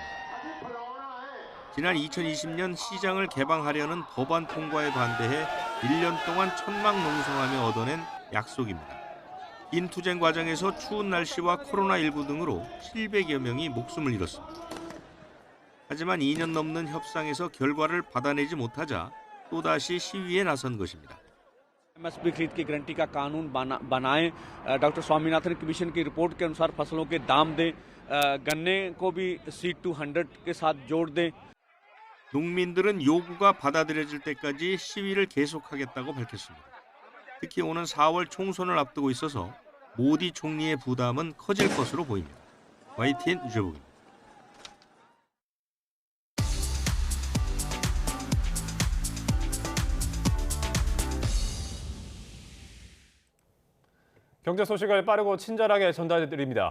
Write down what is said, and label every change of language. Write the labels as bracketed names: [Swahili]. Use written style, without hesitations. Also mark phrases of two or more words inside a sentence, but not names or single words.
[Korean] 지난 2020년 시장을 개방하려는 법안 통과에 반대해 1년 동안 천막농성하며 얻어낸 약속입니다. 긴 투쟁 과정에서 추운 날씨와 코로나19 등으로 700여 명이 목숨을 잃었습니다. 하지만 2년 넘는 협상에서 결과를 받아내지 못하자 또다시 시위에 나선 것입니다. [Hindi] एमएसपी खरीद की गारंटी का कानून बनाएं, डॉक्टर स्वामीनाथन कमीशन की रिपोर्ट के अनुसार फसलों के दाम दें, गन्ने को भी C200 के साथ जोड़ दें. [Korean] 농민들은 요구가 받아들여질 때까지 시위를 계속하겠다고 밝혔습니다. 특히 오는 4월 총선을 앞두고 있어서 모디 총리의 부담은 커질 것으로 보입니다. YTN 유재복입니다. 경제 소식을 빠르고 친절하게 전달해드립니다.